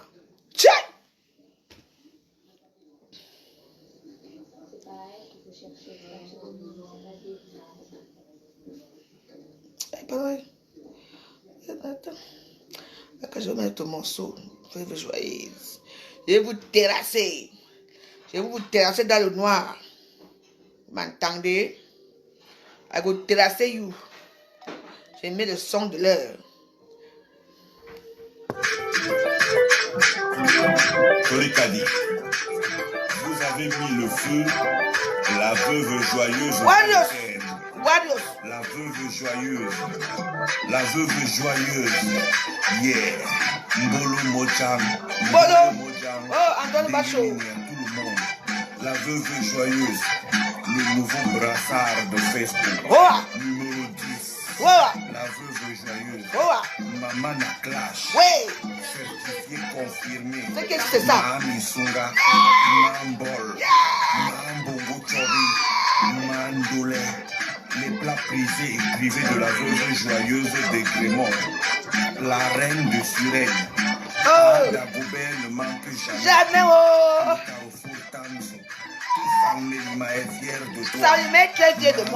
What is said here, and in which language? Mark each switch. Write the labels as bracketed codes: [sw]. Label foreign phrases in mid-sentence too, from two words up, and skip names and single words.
[fr] Tiens! C'est pareil. Attends. Quand je vais mettre mon morceau, veuve joyeuse. Je vais vous terrasser. Je vais vous terrasser dans le noir. Vous m'entendez? [pcm] I go terrasser you. [fr] Je mets le son de l'heure. Torikadi, vous avez mis le feu, la veuve joyeuse. Warriors. La veuve joyeuse. La veuve joyeuse. Yeah. Mbolo Mojam. Mbolo. Oh, Antoine Bacho. Tout le monde. La veuve joyeuse, le nouveau brassard de Facebook. Hoa. Numéro 10. Hoa. La veuve joyeuse. Hoa. Maman Clash. Oui. Certifié confirmé. Qu'est-ce que c'est ça? Mamisunga. Mambol. Mambongo Chori. Mandolé. Les plats prisés et privés de la veuve joyeuse des Grémont. La reine de Suresnes. Oh. La Goubert ne manque jamais. Jamais, oh. Carrefour Tanzo. Tout Sangelima est fier de toi. Ça lui met très fier de moi.